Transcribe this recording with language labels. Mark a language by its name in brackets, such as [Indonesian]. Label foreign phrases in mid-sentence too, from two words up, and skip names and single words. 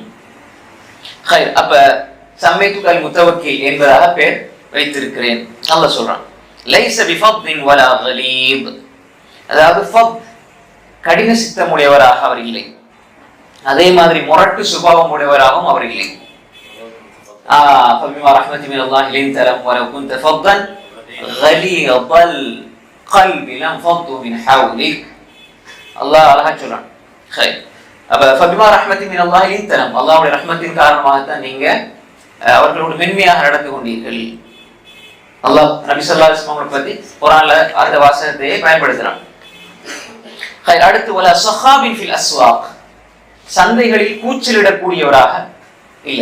[Tamil] ஹைர். அப்ப [Arabic] سميتك المتوكل [Tamil] என்பதாக பேர் வைத்திருக்கிறேன். அல்லாஹ் சொல்றான் [Arabic] ليس بفظ ولا غليظ, [Tamil] அதாவது ஃபத் கடின சித்தமுடையவராக அவர் இல்லை, அதே மாதிரி முரட்டு சுபாவம் உடையவராகவும் அவர் இல்லை. [Arabic] فبما رحمة من الله لنت لهم ولو كنت فظا غليظ القلب لانفضوا من حولك. [Tamil] அல்லாஹ் அழகா சொல்றான். ஹைர். அப்ப [Arabic] فبما رحمة من الله لنت لهم, [Tamil] அல்லாஹ்வுடைய ரஹ்மத்தின் காரணமாகத்தான் நீங்க அவர்களோடு மென்மையாக நடந்து கொண்டீர்கள். அல்லாஹ் நபி [Arabic] صلى الله عليه وسلم [Tamil] பத்தி குர்ஆன்ல அந்த வாசகத்தை பயன்படுத்துறான். ஹைர். அடுத்து [Arabic] ولا صخاب في الأسواق, [Tamil] சந்தைகளில் கூச்சலிடக்கூடியவராக இல்ல.